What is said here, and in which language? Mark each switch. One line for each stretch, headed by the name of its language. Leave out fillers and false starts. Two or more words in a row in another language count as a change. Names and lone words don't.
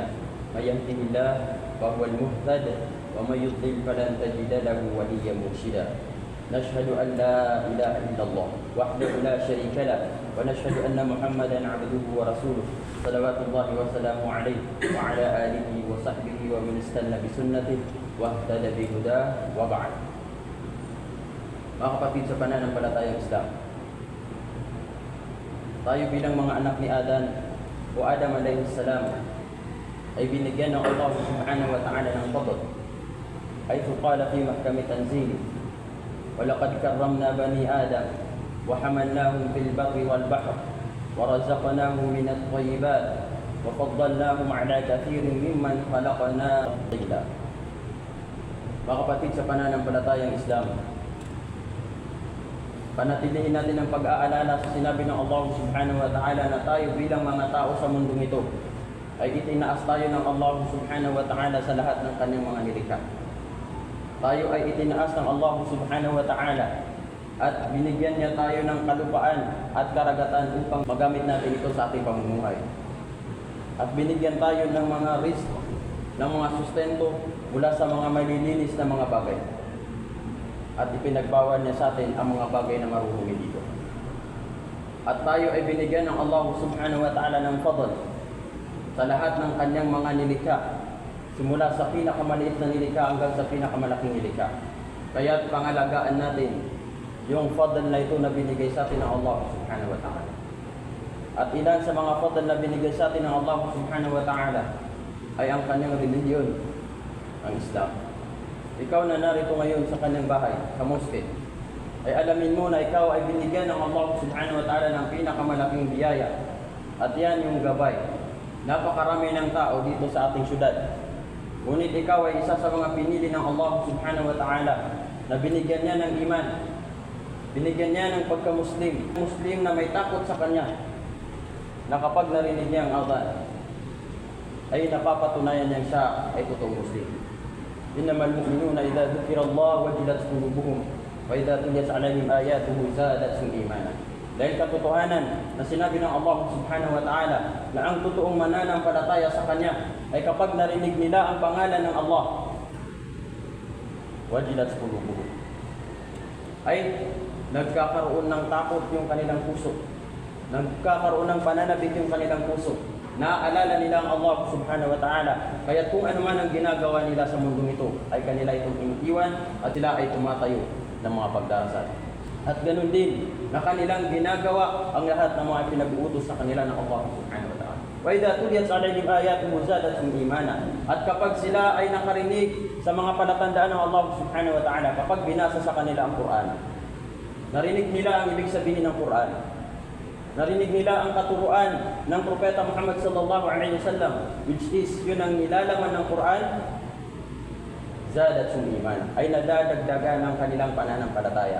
Arabic: من يهده الله فهو المهتد ومن يضلل فلن تجد له وليا مرشدا. نشهد أن لا إله إلا الله وحده لا شريك له ونشهد أن محمدا عبده ورسوله صلوات الله وسلامه عليه وعلى آله وصحبه ومن استنى بسنته واهتدى بهداه وبعد.
Filipino: Mga kapatid sa pananampalatayang Islam, tayo bilang mga anak ni Adan o Adam
Arabic: عليه السلام
Filipino: ay binigyan ng Allah
Arabic: سبحانه وتعالى
Filipino: ng fadl.
Arabic: حيث قال في محكم التنزيل, وَلَقَدْ كَرَّمْنَا بَنِي آدَمَ وَحَمَلْنَاهُمْ فِي الْبَرِّ وَالْبَحْرِ وَرَزَقْنَاهُمْ مِنَ الطَّيِّبَاتِ وَفَضَّلْنَاهُمْ عَلَى كَثِيرٍ مِّمَّنْ خَلَقْنَا تَفْضِيلًا.
Filipino: Mga kapatid sa pananampalatayang Islam, panatilihin natin ang pag-aalala sa sinabi ng Allah
Arabic: سبحانه وتعالى
Filipino: na tayo bilang mga tao sa mundong ito ay itinaas tayo ng Allah
Arabic: سبحانه وتعالى
Filipino: sa lahat ng kanyang mga nilikha. Tayo ay itinaas ng Allah
Arabic: سبحانه وتعالى
Filipino: at binigyan niya tayo ng kalupaan at karagatan upang magamit natin ito sa ating pamumuhay. At binigyan tayo ng mga risk, ng mga sustento mula sa mga malilinis na mga bagay. At ipinagbawal niya sa atin ang mga bagay na maruhumi dito. At tayo ay binigyan ng Allah
Arabic: سبحانه وتعالى
Filipino: ng fadl sa lahat ng kanyang mga nilikha, simula sa pinakamaliit na nilikha hanggang sa pinakamalaking nilikha. Kaya pangalagaan natin yung fadl na ito na binigay sa atin ng Allah
Arabic: سبحانه وتعالى.
Filipino: At ilan sa mga fadl na binigay sa atin ng Allah
Arabic: سبحانه وتعالى
Filipino: ay ang kanyang relihiyon, ang Islam. Ikaw na narito ngayon sa kanyang bahay, sa mosque, ay alamin mo na ikaw ay binigyan ng Allah
Arabic: سبحانه وتعالى
Filipino: ng pinakamalaking biyaya. At yan yung gabay. Napakarami ng tao dito sa ating syudad. Ngunit ikaw ay isa sa mga pinili ng Allah
Arabic: سبحانه وتعالى
Filipino: na binigyan niya ng iman. Binigyan niya ng pagka-Muslim. Muslim na may takot sa kanya. Na kapag narinig niya ang adhan, ay napapatunayan niya siya ay totoong Muslim.
Arabic: إنما المؤمنون إذا ذكر الله وجلت قلوبهم وإذا تليت عليهم آياته زادتهم إيمانا.
Filipino: Dahil katotohanan na sinabi ng Allah
Arabic: سبحانه وتعالى
Filipino: na ang totoong mananampalataya sa Kanya ay kapag narinig nila ang pangalan ng Allah,
Arabic: وجلت قلوبهم,
Filipino: ay nagkakaroon ng takot yung kanilang puso, nagkakaroon ng pananabik yung kanilang puso. Naaalala nila ang Allah
Arabic: سبحانه وتعالى.
Filipino: Kaya kung ano man ang ginagawa nila sa mundong ito, ay kanila itong iniiwan at sila ay tumatayo ng mga pagdarasal. At ganun din na kanilang ginagawa ang lahat ng mga pinag-uutos sa kanila ng Allah
Arabic: سبحانه وتعالى. وإذا تليت عليهم آياته زادتهم إيمانا.
Filipino: At kapag sila ay nakarinig sa mga palatandaan ng Allah
Arabic: سبحانه وتعالى,
Filipino: kapag binasa sa kanila ang Quran, narinig nila ang ibig sabihin ng Quran, narinig nila ang katuruan ng Propeta Muhammad
Arabic: صلى الله عليه وسلم,
English: which is
Filipino: yun ang nilalaman ng Quran,
Arabic: زادتهم إيمانا,
Filipino: ay nadadagdagan ng kanilang pananampalataya.